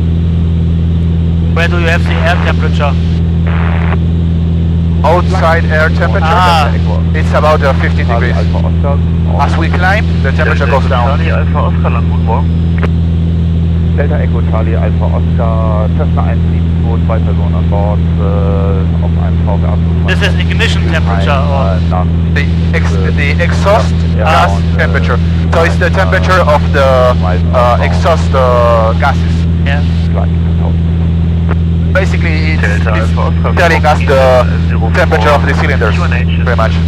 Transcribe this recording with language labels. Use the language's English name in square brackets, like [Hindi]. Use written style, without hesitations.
[English] air temperature? Outside air temperature, it's about 15 degrees. As we climb, the temperature goes down. [German] Charlie Alpha Oscar, lang, guten Morgen. Delta Echo Charlie Alpha Oscar, Cessna 172, 2 Personen an Bord, auf einem VWA. [English] This is ignition temperature or The exhaust gas temperature. So it's the temperature of the exhaust gases. yeah. Basically, it's telling us the temperature of the cylinders, pretty much.